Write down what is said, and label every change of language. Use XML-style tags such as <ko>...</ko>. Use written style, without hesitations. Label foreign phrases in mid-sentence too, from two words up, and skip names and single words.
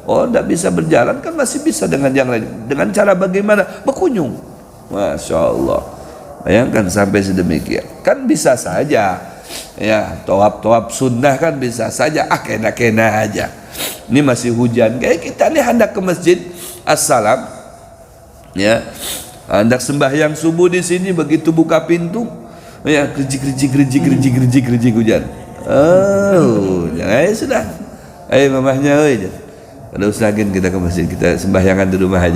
<id>Tidak bisa berjalan, kan masih bisa dengan yang lain. Dengan cara bagaimana? Berkunjung.</id> <ar>Masya Allah,</ar> <id>bayangkan sampai sedemikian. Kan bisa saja, tawaf sunnah kan bisa saja, kena-kena aja. Ini masih hujan, kayak kita nih hendak ke masjid, assalam, hendak sembahyang subuh di sini, begitu buka pintu, kerjik hujan. Sudah, mamahnya, Pada usahakan kita ke masjid, kita sembahyangan di rumah aja.</id>